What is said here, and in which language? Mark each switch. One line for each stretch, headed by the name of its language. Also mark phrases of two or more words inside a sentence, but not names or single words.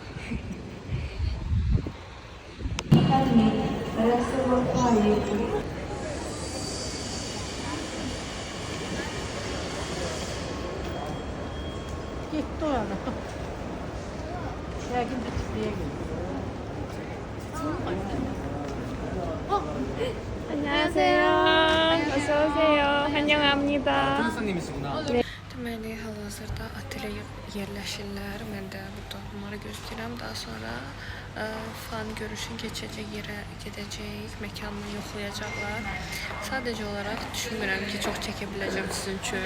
Azerbaijani: Getdi o yana. Yəqin bitirliyə gedir.
Korean: 안녕하세요. 어서 오세요. 환영합니다.
Azerbaijani: Deməli, hal-hazırda otelə yerləşirlər. Mən də burada onları gözləyirəm. Daha sonra fan görüşün keçəcək yerə gedəcəyik. Məkanını yoxlayacaqlar. Sadəcə olaraq düşünmürəm ki, çox çəkə biləcəm sizin üçün.